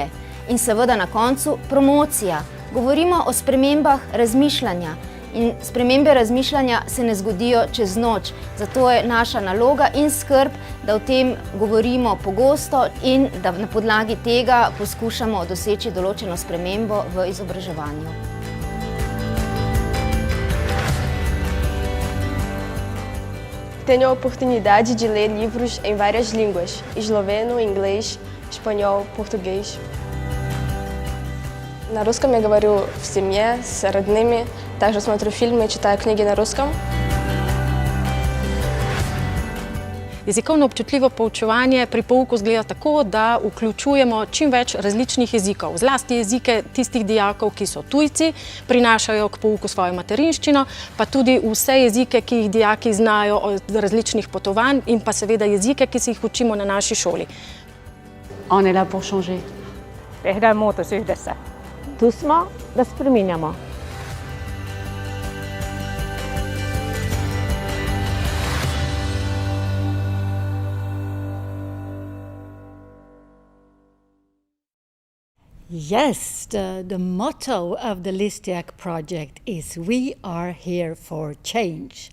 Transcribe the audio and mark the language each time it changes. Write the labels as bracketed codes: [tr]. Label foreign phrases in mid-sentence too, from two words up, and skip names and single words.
[sl] In seveda na koncu promocija. Govorimo o spremembah razmišljanja. In spremembe razmišljanja se ne zgodijo čez noč, zato je naša naloga in skrb, da o tem govorimo pogosto in da na podlagi tega poskušamo doseči določeno spremembo v izobraževanju. [pt] Tenho a oportunidade de ler livros em várias línguas, esloveno, inglês, espanhol, português. [ru] На русском я говорю в семье, с родными, также смотрю фильмы, читаю книги на русском. [sl] Jezikovno občutljivo poučevanje pri pouku izgleda tako, da vključujemo čim več različnih jezikov, zlasti jezike tistih dijakov, ki so tujci, prinašajo k pouku svojo materinščino, pa tudi vse jezike, ki jih dijaki znajo od različnih potovanj in pa seveda jezike, ki si jih učimo na naši šoli. [fr] On est là pour changer. [fi] Tehdään muutos yhdessä. [sl] Tu smo, da spreminjamo. [en] Yes, the motto of the Listiac project is "We are here for change."